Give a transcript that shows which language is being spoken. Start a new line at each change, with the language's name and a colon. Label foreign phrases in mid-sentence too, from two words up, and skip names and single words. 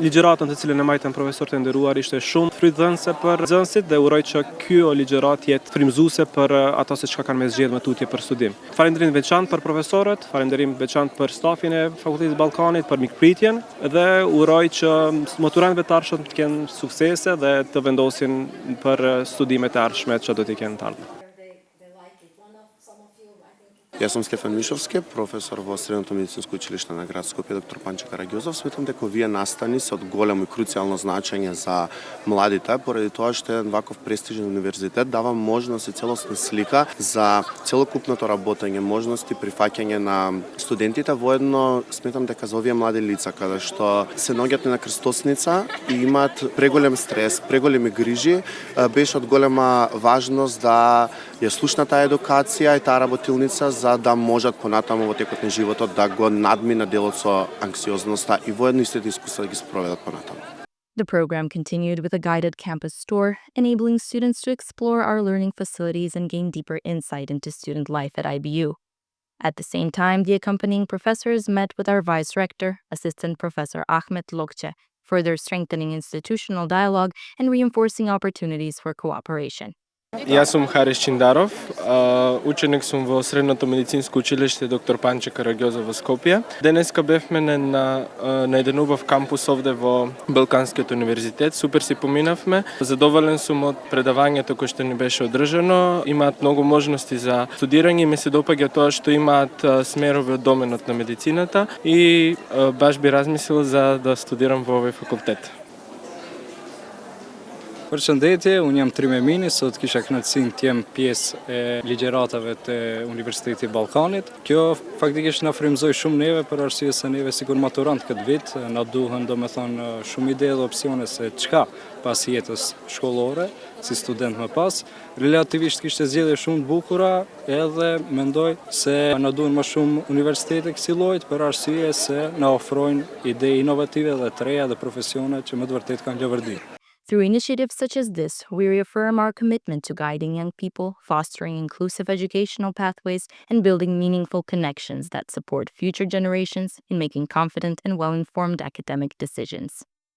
Albanian: Ligjëratën të cilën e majtën profesorët e nderuar ishte shumë frydhënëse për nxënësit dhe uroj që kjo ligjërat jetë frymëzuese për ata se çka kanë me zgjedhë më tutje për studim. Falënderim veçantë për profesorët, falënderim veçantë për stafin e Fakultetit Ballkanit për mikpritjen dhe uroj që maturantëve të ardhshëm të kenë suksese dhe të vendosin për studimet e ardhshme që do t'i kenë të ardhmen.
Macedonian: Јас сум Стефан Мишовски, професор во Средното медицинско училиште на град Скопје, доктор Панче Карacozov. Сметам дека овие настани се од големо и круцијално значење за младите, поради тоа што еден ваков престижен универзитет дава можност и целосна слика за целокупното работење, можности прифаќање на студентите, воедно сметам дека за овие млади лица каде што се наоѓаат на крстосница и имаат преголем стрес, преголеми грижи, беше од голема важност да ја слушнат таа едукација и таа работилница за да можат понатаму во текот на животот да го надминат делот со анксиозноста и воедно истите искуства да ги спроведат понатаму.
English: The program continued with a guided campus tour, enabling students to explore our learning facilities and gain deeper insight into student life at IBU. At the same time, the accompanying professors met with our Vice Rector, Assistant Professor Ahmet Lokce, further strengthening institutional dialogue and reinforcing opportunities for cooperation.
Macedonian: Јас сум Харис Чиндаров, ученик сум во Средното медицинско училиште доктор Панче Карacozov во Скопје. Денеска бевме на еден убав кампус овде во Балканскиот универзитет. Супер си поминавме. Задоволен сум од предавањето кое што ни беше одржано. Имаат многу можности за студирање и ме се допаѓа тоа што имаат смерови од доменот на медицината и баш би размислил за да студирам во овој факултет.
Albanian: Përshëndetje, unë jam Trim Emini, sot kisha kënaqësinë të jem pjesë e ligjëratave të Universitetit të Ballkanit. Kjo faktikisht na frymëzoi shumë neve për arsye se neve sikur maturant këtë vit na duhen domethënë shumë ide dhe opsione se çka pas jetës shkollore, si student më pas. Relativisht kishte zgjedhje shumë të bukura, edhe mendoj se na duhen më shumë universitete kësaj lloji për arsye se na ofrojnë ide inovative dhe të reja dhe profesione që më të vërtet kanë lëvërdi.
English: Through initiatives such as this, we reaffirm our commitment to guiding young people, fostering inclusive educational pathways, and building meaningful connections that support future generations in making confident and well-informed academic decisions.